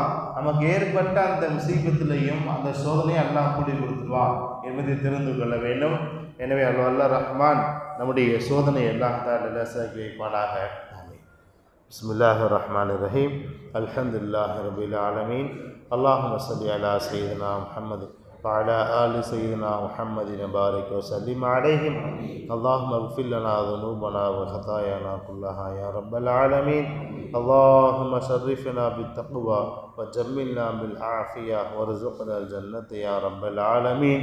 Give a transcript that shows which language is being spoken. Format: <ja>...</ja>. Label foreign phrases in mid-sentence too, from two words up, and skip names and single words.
<ta>நமக்கு ஏற்பட்ட அந்த முசீபத்திலையும் அந்த சோதனையை அல்லாஹ் கூடி கொடுத்துருவான் என்பதை தெரிந்து கொள்ள வேண்டும். எனவே அல்லாஹ் ரஹ்மான் நம்முடைய சோதனை எல்லாம் தான் லேசாக்கி வைப்பானாக.</ta> <ar>بسم الله الرحمن الرحيم. الحمد لله رب العالمين. اللهم صل على سيدنا محمد وعلى آل سيدنا محمد وبارك وسلم عليهم. اللهم اغفر لنا ذنوبنا وخطايانا كلها يا رب العالمين. اللهم شرفنا بالتقوى وجملنا بالعافية وارزقنا الجنة يا رب العالمين.</ar>